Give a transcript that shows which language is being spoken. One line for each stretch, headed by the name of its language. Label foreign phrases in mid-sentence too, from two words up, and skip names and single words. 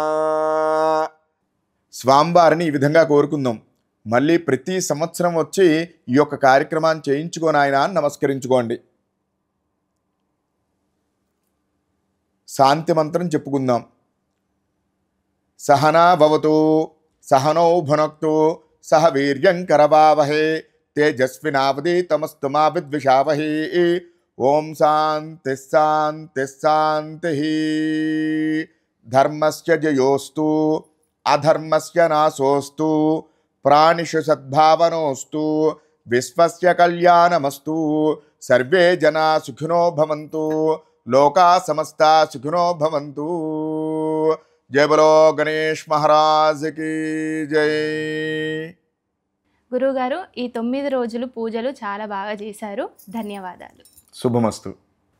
Telugu: స్వామివారిని ఈ విధంగా కోరుకుందాం. మళ్ళీ ప్రతి సంవత్సరం వచ్చి ఈ యొక్క కార్యక్రమాన్ని చేయించుకొని ఆయన నమస్కరించుకోండి. శాంతి మంత్రం చెప్పుకుందాం.
Sanskrit: सहना भवतु सहनौ भुनक्तु सह वीर्यं करवावहै तेजस्विनावधीतमस्तु मा विद्विषावहै ओम शांति शांति शांति। धर्मस्य जयोस्तु अधर्मस्य नाशोस्तु प्राणिषु सद्भावनोस्तु विश्वस्य कल्याणमस्तु सर्वे जना सुखिनो भवन्तु लोका समस्ता सुखिनो भवन्तु।
Hindi: जय बोलो गणेश महाराज की जय।
Telugu: గురువుగారు ఈ 9 రోజులు పూజలు చాలా బాగా చేశారు. ధన్యవాదాలు. శుభమస్తు.